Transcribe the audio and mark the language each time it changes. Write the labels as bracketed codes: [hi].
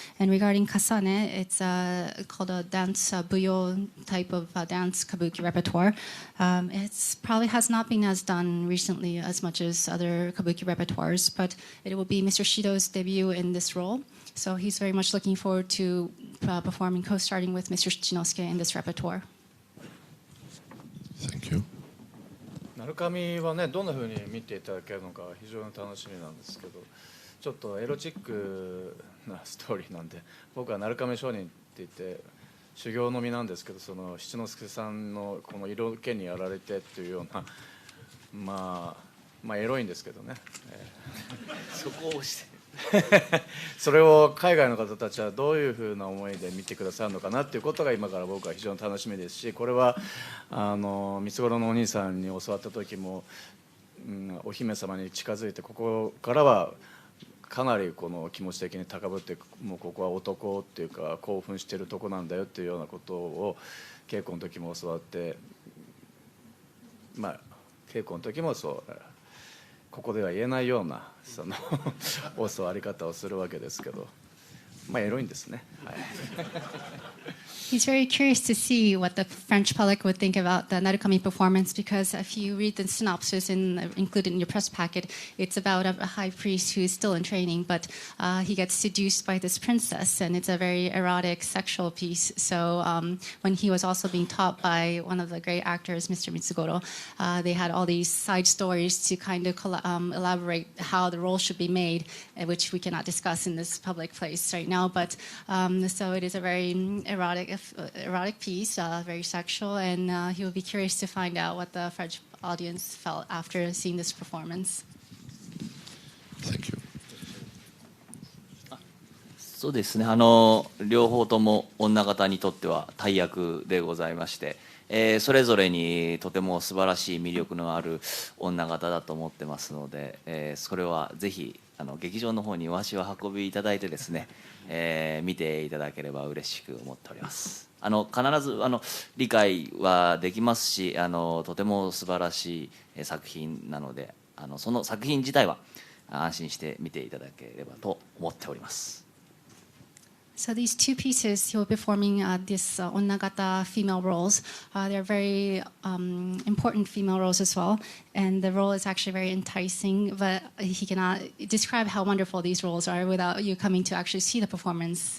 [en] And regarding kasane, it's called a dance buyo type of dance kabuki repertoire. It's probably has not been as done recently as much as other kabuki repertoires, but it will be Mr. Shido's debut in this role. So he's very much looking forward to performing, co-starting with Mr. Chinossuke in this repertoire. Thank you. [ja] 鳴神はねどんなふうに見ていただけるのか非常に楽しみなんですけど、ちょっとエロチックなストーリーなんで、僕は鳴神商人って言って修行の身なんですけど、その七之助さんのこの色気にやられてっていうような、まあエロいんですけどね、そこを押してそれを海外の方たちはどういうふうな思いで見てくださるのかなっていうことが今から僕は非常に楽しみですし、これは三つ頃のお兄さんに教わった時も、お姫様に近づいてここからはかなりこの気持ち的に高ぶって、もうここは男っていうか興奮してるとこなんだよっていうようなことを稽古の時も教わって、稽古の時もそうここでは言えないようなその教わり方をするわけですけど、エロいんですね。はい。 [en] He's very curious to see what the French public would think about the Narukami performance, because if you read the synopsis included in your press packet, it's about a high priest who is still in training, but he gets seduced by this princess, and it's a very erotic, sexual piece. So when he was also being taught by one of the great actors, Mr. Mitsugoro, they had all these side stories to kind of elaborate how the role should be made, which we cannot discuss in this public place right now. But so it is a very erotic piece, very sexual, and he will be curious to find out what the French audience felt after seeing this performance. Thank you. [ja] そうですね、両方とも女方にとっては大役でございまして、それぞれにとても素晴らしい魅力のある女方だと思ってますので、それはぜひ劇場の方にお足を運びいただいてですね、見ていただければ嬉しく思っております。必ず理解はできますし、とても素晴らしい作品なので、その作品自体は安心して見ていただければと思っております。 [en] So these two pieces, he will be performing this onnagata female roles. They're very important female roles as well, and the role is actually very enticing, but he cannot describe how wonderful these roles are without you coming to actually see the performance.